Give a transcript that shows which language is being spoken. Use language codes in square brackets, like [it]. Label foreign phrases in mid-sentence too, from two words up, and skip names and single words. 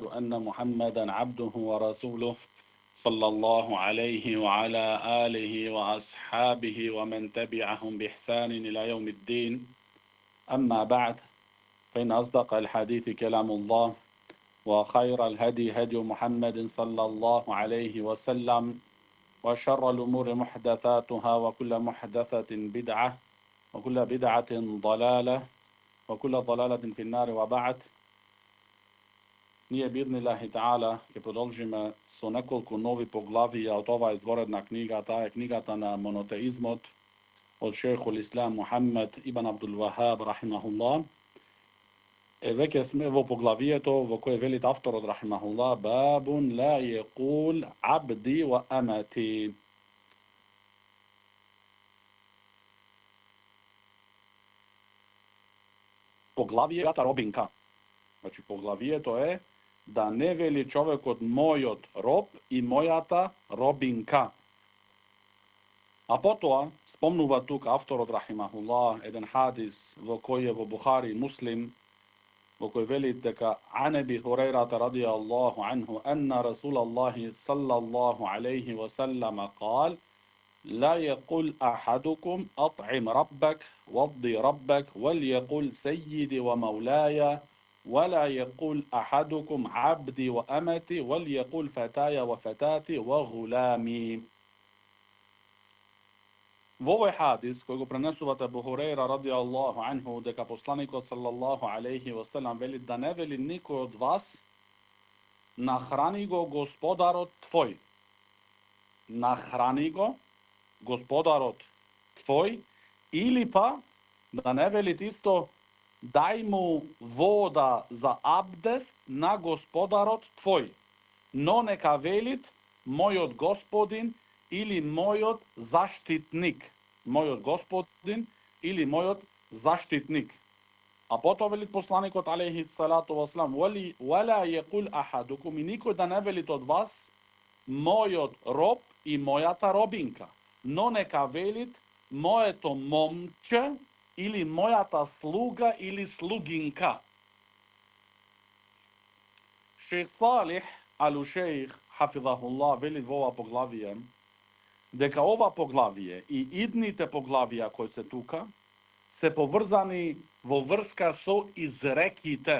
[ar] أن محمدا عبده ورسوله صلى الله عليه وعلى آله وأصحابه ومن تبعهم بإحسان إلى يوم الدين أما بعد فإن أصدق الحديث كلام الله وخير الهدي هدي محمد صلى الله عليه وسلم وشر الأمور محدثاتها وكل محدثة بدعة وكل بدعة ضلالة وكل ضلالة في النار وبعد. [mk] Nije [ar] بإذن الله تعالى [mk] che продолжиме со неколку нови поглавија од оваа изворедна книга, таа е книгата на монотеизмот од шейхул Ислам Мухаммед ибн Абдул Вахаб рахимахуллах. Веќе сме во поглавието во кое велит авторот рахимахуллах [ar] باب لا يقول عبدي وأمتي. [mk] Поглавијата робинка. Значи поглавието е да не вели човекот мојот роб и мојата робинка. А потоа спомнува тука авторот рахимахуллах еден хадис во кој е во Бухари и Муслим, во кој вели дека [ar] عن أبي هريرة رضي الله عنه أن رسول الله صلى الله عليه وسلم قال لا يقول أحدكم أطعم ربك وضي ربك وليقول سيدي ومولاي ولا يقول أحدكم عبدي وأمتي وليقول فتاي وفتاتي وغلامي. [mk] Во овој хадис, кој го пренесувате Абу Хурейра [ar] رضي الله عنه, [mk] дека посланикот [ar] صلى الله عليه وسلم [mk] вели да не вели никој од вас нахрани го господарот твој. Нахрани го господарот твој, или па да не велит исто дај му вода за абдест на господарот твој, но нека велит мојот господин или мојот заштитник. Мојот господин или мојот заштитник. А потоа велит посланикот [ar] عليه الصلاة والسلام ولا يقول أحدكم, [mk] и никој да не велит од вас мојот роб и мојата робинка, но нека велит моето момче или мојата слуга или слугинка. Шейх Салих ал-Шейх хафизахуллах вели во ова поглавие дека ова поглавие и идните поглавија кои се тука се поврзани во врска со изреките.